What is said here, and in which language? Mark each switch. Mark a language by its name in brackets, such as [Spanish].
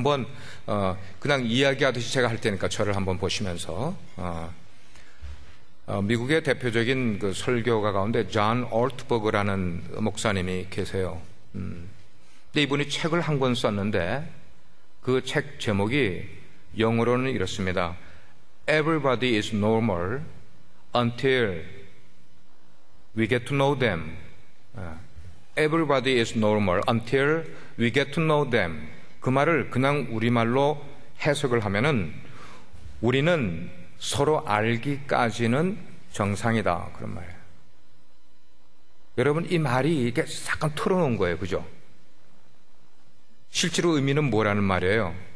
[Korean] 한번 그냥 이야기하듯이 제가 할 테니까 저를 한번 보시면서 미국의 대표적인 그 설교가 가운데 존 올트버그라는 목사님이 계세요. 근데 이분이 책을 한 권 썼는데 그 책 제목이 영어로는 이렇습니다. [English] Everybody is normal until we get to know them. Everybody is normal until we get to know them. [Korean] 그 말을 그냥 우리말로 해석을 하면은 우리는 서로 알기까지는 정상이다. 그런 말이에요. 여러분, 이 말이 이렇게 잠깐 틀어놓은 거예요. 그죠? 실제로 의미는 뭐라는 말이에요?